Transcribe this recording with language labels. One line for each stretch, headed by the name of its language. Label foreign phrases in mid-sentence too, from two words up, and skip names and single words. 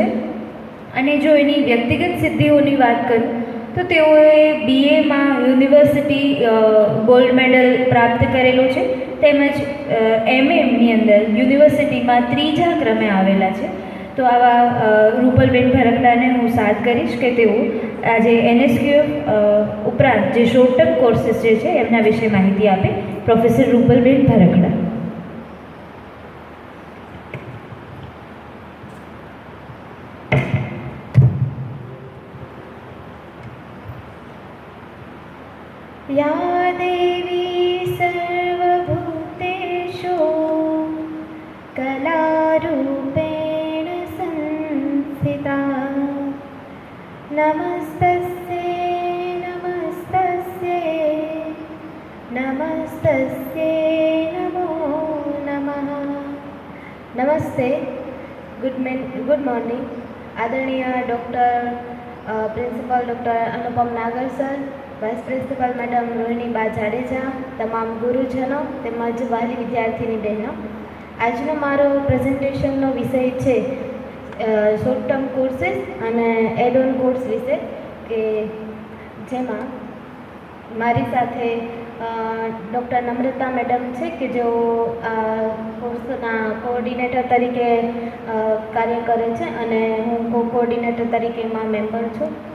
Gujarati: અને જો એની વ્યક્તિગત સિદ્ધિઓની વાત કરું તો તેઓએ બીએમાં યુનિવર્સિટી
English: gold medal
Gujarati: પ્રાપ્ત કરેલો છે, તેમજ એમએમની અંદર યુનિવર્સિટીમાં 3જા ક્રમે આવેલા છે. તો આવા રૂપલબેન ભરકડાને હું સાથ કરીશ કે તેઓ આજે એનએસક્યુએફ ઉપરાંત જે
English: short term courses
Gujarati: જે છે એમના વિશે માહિતી આપે. પ્રોફેસર રૂપલબેન ભરકડા.
Sanskrit: या देवी सर्वभूतेषु कलारूपेण संस्थिता नमस्तस्यै नमस्तस्यै नमस्तस्यै नमो नमः.
Hindi: नमस्ते.
English: good morning.
Hindi: आदरणीय
English: Doctor Principal Doctor
Hindi: अनुपम नागर सर,
English: Vice Principal Madam
Hindi: रोहिणीबा जाडेजा, તમામ
Gujarati: ગુરુજનો તેમજ વાલી વિદ્યાર્થીની બહેનો, આજનો મારો પ્રેઝન્ટેશનનો વિષય છે
English: short term courses
Gujarati: અને
English: add on course
Gujarati: વિશે, કે જેમાં મારી સાથે ડૉક્ટર નમ્રતા મેડમ છે કે જેઓ આ કોર્સના કોઓર્ડિનેટર તરીકે કાર્ય કરે છે અને હું કોઓર્ડિનેટર તરીકે એમાં મેમ્બર છું.